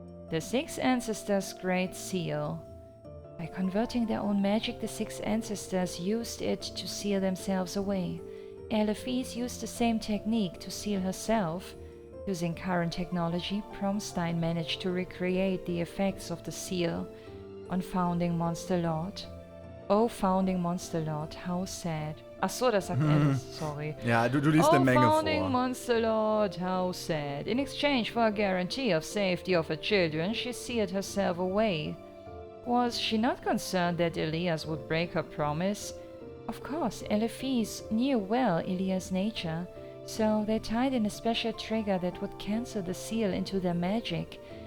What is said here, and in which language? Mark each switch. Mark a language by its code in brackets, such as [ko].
[en] The six ancestors' great seal. By converting their own magic, the six ancestors used it to seal themselves away. Eliphiz used the same technique to seal herself. Using current technology, Promstein managed to recreate the effects of the seal on Founding Monster Lord. Oh, Founding Monster Lord, how sad. [de] Ach so, das sagt Alice, sorry. Ja, du liest eine Menge vor. [en] Founding Monster Lord, how sad. In exchange for a guarantee of safety of her children, she sealed herself away. Was she not concerned that Ilias would break her promise? Of course, Eliphiz knew well Ilias' nature, so they tied in a special trigger that would cancel the seal into their magic.